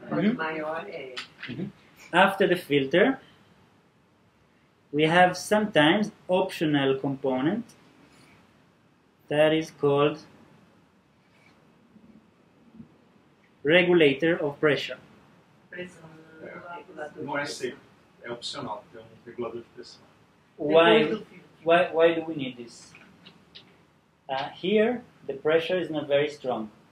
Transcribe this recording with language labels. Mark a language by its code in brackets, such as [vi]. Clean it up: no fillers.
[pt] Quanto maior é. [en] After the filter, we have sometimes optional component that is called regulator of pressure. [pt] Pressão. Não é seco, é opcional, tem regulador de pressão. [en] Why do we need this? Here, the pressure is not very strong.